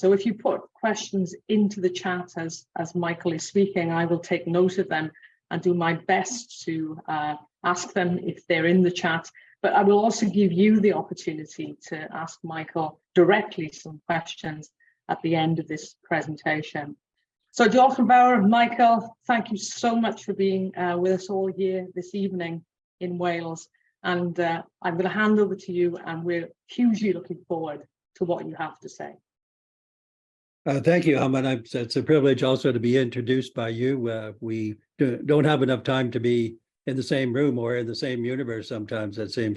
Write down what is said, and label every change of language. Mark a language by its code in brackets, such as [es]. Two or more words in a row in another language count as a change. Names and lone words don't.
[en] So if you put questions into the chat as Michael is speaking, I will take note of them and do my best to ask them if they're in the chat. But I will also give you the opportunity to ask Michael directly some questions at the end of this presentation. [cy] So Diolch yn fawr, [en] Michael, thank you so much for being with us all here this evening in Wales. And I'm going to hand over to you, and we're hugely looking forward to what you have to say. Thank you, Alma. It's a privilege also to be introduced by you. We don't have enough time to be in the same room or in the same universe sometimes, it seems.